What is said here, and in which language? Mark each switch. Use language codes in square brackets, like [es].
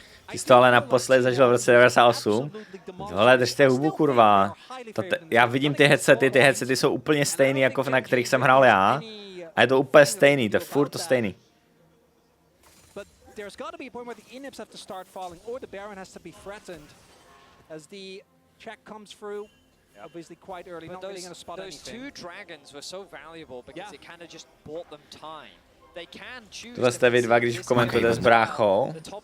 [cs] Ty jsi to ale naposled zažil v roce 98. Hele, držte hubu, kurva. Já vidím ty headsety jsou úplně stejný, jako na kterých jsem hrál já. A je to úplně stejný, to je furt to stejný. [en] There's got to be a point where the inhibs have to start falling, or the Baron has to be threatened as the check comes through. Obviously, quite early, not really going to spot anything. Those two dragons were so valuable because it kind of just bought them time. They can choose. [cs] Tohle jste vy dva, když komentujete s bráchou.